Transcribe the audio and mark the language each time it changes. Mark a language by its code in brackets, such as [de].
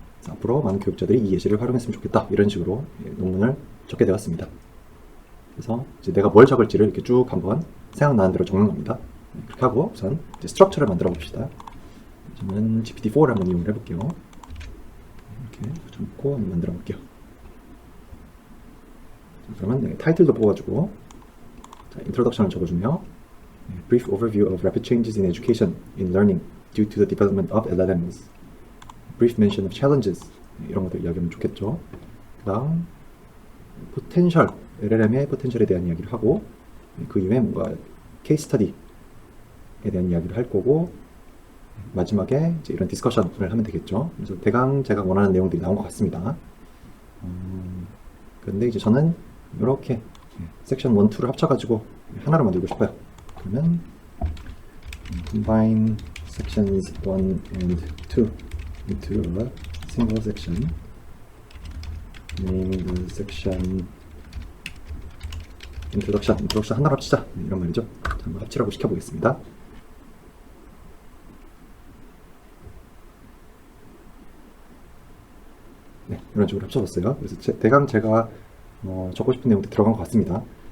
[ko] 앞으로 많은 교육자들이 이 예시를 활용했으면 좋겠다. 이런 식으로 논문을 적게 되었습니다. 그래서 이제 내가 뭘 적을지를 이렇게 쭉 한번 생각나는 대로 적는 겁니다. 그렇게 하고 우선 이제 스트럭처를 만들어 봅시다. 저는 GPT-4를 한번 이용을 해볼게요. 이렇게 적고 한번 만들어 볼게요. 그러면 타이틀도 뽑아주고 인트로덕션을 적어주며 [en] Brief overview of rapid changes in education, in learning, due to the development of LLMs. Brief mention of challenges. [ko] 이런 것들 이야기하면 좋겠죠. 그 다음 포텐셜, LLM의 포텐셜에 대한 이야기를 하고 그 이후에 뭔가 케이스 스터디에 대한 이야기를 할 거고 마지막에 이제 이런 디스커션을 하면 되겠죠. 그래서 대강 제가 원하는 내용들이 나온 것 같습니다. 그런데 이제 저는 이렇게 섹션 1, 2를 합쳐가지고 하나로 만들고 싶어요. [en] 그러면 combine sections 1 and 2 into a single section. Name the section introduction [ko] 하나로 합치자 이런 말이죠. 자, 한번 합치라고 시켜보겠습니다. 네, 이런 식으로 합쳐졌어요. 그래서 대강 제가 적고 싶은 내용도 들어간 것 같습니다.